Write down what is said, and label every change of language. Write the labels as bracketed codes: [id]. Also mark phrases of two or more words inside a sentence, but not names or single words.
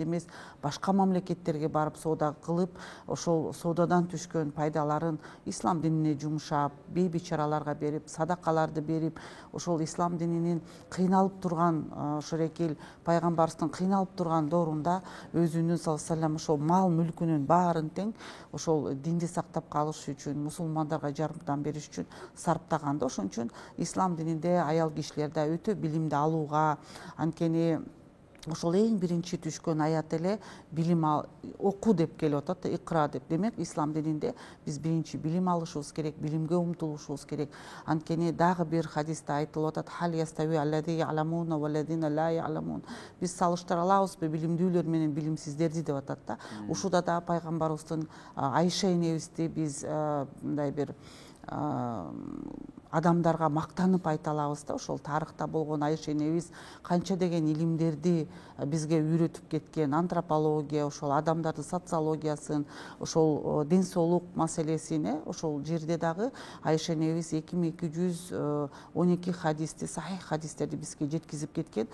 [ky] эмес, башка мамлекеттерге барып соода кылып, ошол соодадан түшкөн пайдаларын ислам динине жумшап, бейбичараларга берип, садакаларды берип, ошол ислам дининин кыйналып турган, ошол эки пайгамбарыбыздын кыйналып турган доорунда өзүнүн [ar] صلى الله عليه وسلم [ky] ошол мал мүлкүнүн баарын тең ошол динди сактап калыш үчүн, мусулмандарга жардам бериш үчүн сарптаган да. Ошон үчүн ислам дининде аял кишилер да өтө билимди алууга, анткени ошол эң биринчи түшкөн аят эле билим окуу деп келип атат да, икра деп. Демек ислам дининде биз биринчи билим алышыбыз керек, билимге умтулушубуз керек. Анткени дагы бир хадисте айтылып атат: [ar] هل يستوي الذين يعلمون والذين لا يعلمون. [ky] Биз салыштыра алабызбы билимдүүлөр менен билимсиздерди деп атат да. Ушуда да пайгамбарыбыздын Айша энебизди биз мындай бир адамдарга мактанып айта алабыз да. Ошол тарыхта болгон Айша энебиз канча деген илимдерди бизге үйрөтүп кеткен, антропология, ошол адамдардын социологиясын, ошол ден соолук маселесин, ошол жерде дагы Айша энебиз 2212 хадисти, сахих хадистерди бизге жеткизип кеткен.